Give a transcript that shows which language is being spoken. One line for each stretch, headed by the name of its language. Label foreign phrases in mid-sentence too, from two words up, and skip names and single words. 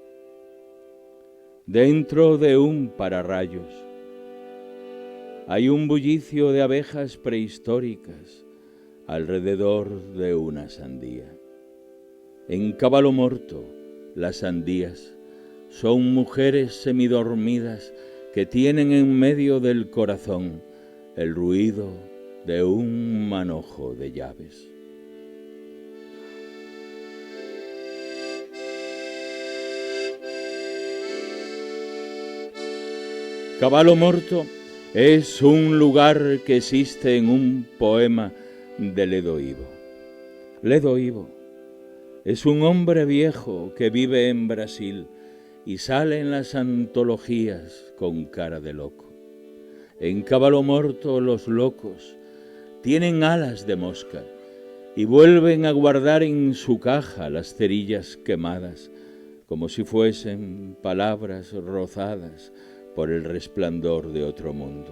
Spanish: Dentro de un pararrayos hay un bullicio de abejas prehistóricas alrededor de una sandía. En Cavallo morto, las sandías son mujeres semidormidas que tienen en medio del corazón el ruido de un manojo de llaves. Cavallo morto es un lugar que existe en un poema de Ledo Ivo. Ledo Ivo es un hombre viejo que vive en Brasil y sale en las antologías con cara de loco. En Cavallo morto los locos tienen alas de mosca y vuelven a guardar en su caja las cerillas quemadas, como si fuesen palabras rozadas por el resplandor de otro mundo.